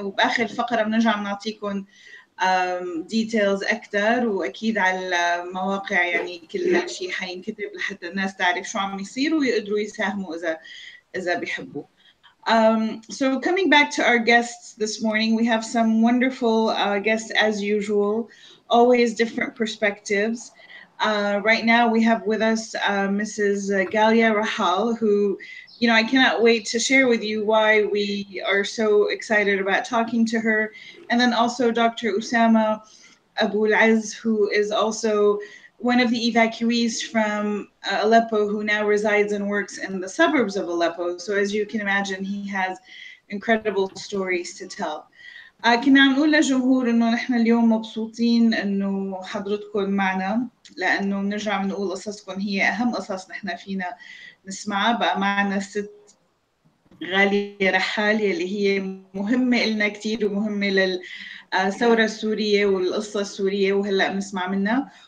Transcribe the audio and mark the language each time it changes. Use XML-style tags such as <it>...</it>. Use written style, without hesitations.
<ar>وباخر الفقره بنرجع بنعطيكم ديتيلز اكثر، واكيد على المواقع يعني كل هالشيء حينكتب لحتى الناس تعرف شو عم يصير ويقدروا يساهموا اذا بيحبوا.</ar> <en>So coming back to our guests this morning, we have some wonderful guests as usual, always different perspectives. Right now we have with us Mrs. Galia Rahal, who, I cannot wait to share with you why we are so excited about talking to her. And then also Dr. Usama Abu Al-Az, who is also one of the evacuees from Aleppo who now resides and works in the suburbs of Aleppo. So as you can imagine, he has incredible stories to tell.</en> <ar>كنا عم نقول للجمهور انه نحن اليوم مبسوطين انه حضرتكم معنا، لانه بنرجع بنقول قصصكم هي اهم قصص نحن فينا نسمعها. بقى معنا الست غالية رحال يلي هي مهمة لنا كثير ومهمة للثورة السورية والقصة السورية وهلا بنسمع منها.</ar>